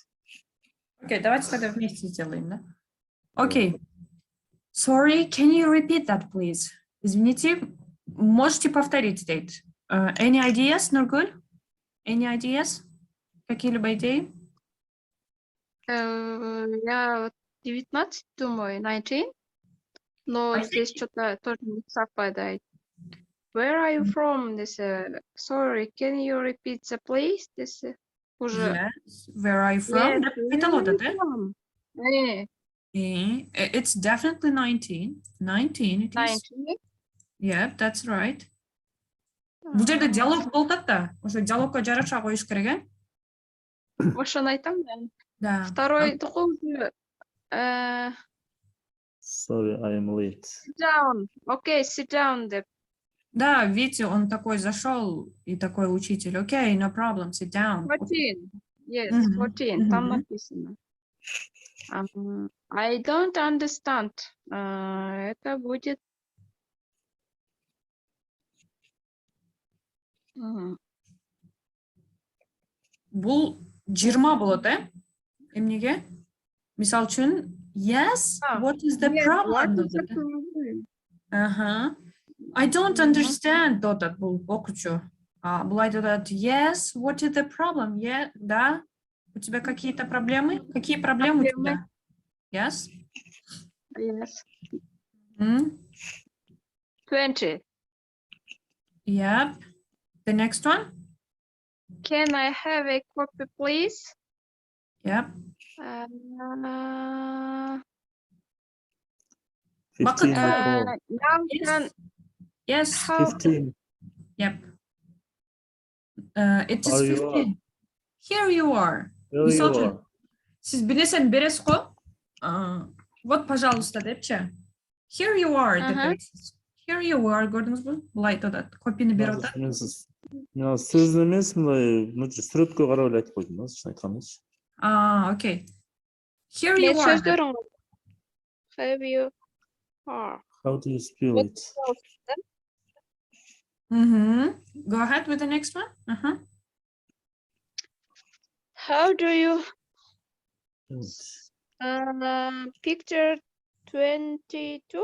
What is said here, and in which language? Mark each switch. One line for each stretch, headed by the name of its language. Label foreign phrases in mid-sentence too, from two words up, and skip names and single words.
Russian: Окей, давайте тогда вместе сделаем, да? Окей.
English: Sorry, can you repeat that, please?
Russian: Извините, можете повторить,
Kyrgyz: Дейт?
English: Any ideas, Нургуль? Any ideas?
Russian: Какие-либо идеи? Я 19 думаю, 19, но здесь что-то тоже не совпадает.
English: Where are you from? This, sorry, can you repeat the place? This, Уже. Yes. Where are you from? It's definitely 19. 19 it is. 19. Yep, that's right.
Kyrgyz: Бул жерде диалог болуп атат да. Ошо диалогко жараша коюш керек, э? Ошону айтам мен.
Russian: Да. Второй уже
English: Sorry, I am late. sit down. Okay, sit down деп.
Russian: Да, видите, он такой зашел и такой учитель.
English: Okay, no problem, sit down. 14. Yes, 14.
Russian: Там написано.
English: I don't understand.
Russian: Это будет...
Kyrgyz: Бул 20 болот, э? Эмнеге? Мисал үчүн,
English: yes, what is the problem? I don't understand,
Kyrgyz: дотат бул окуучу. Бул айтат,
English: yes, what is the problem? Yeah,
Russian: да. У тебя какие-то проблемы? Какие проблемы у тебя?
English: Yes? Yes. 20. Yep. The next one? Can I have a copy, please? Yep. 15. Yes. 15. Yep. It is 15. Here you are.
Kyrgyz: Сиз бир нерсени бересиз го?
Russian: Вот, пожалуйста, депчи.
English: Here you are
Kyrgyz: деп бересиз.
English: Here you are,
Kyrgyz: көрдүңүзбү? Булай айтат, копини берип атат. Мен сөздүн эмес, мындай сүрөткө карап эле айтып койдум да, чын айткандачы.
English: Okay. Here you are. Сөздөрүң. Have you are. How do you spell it? Go ahead with the next one. How do you picture 22?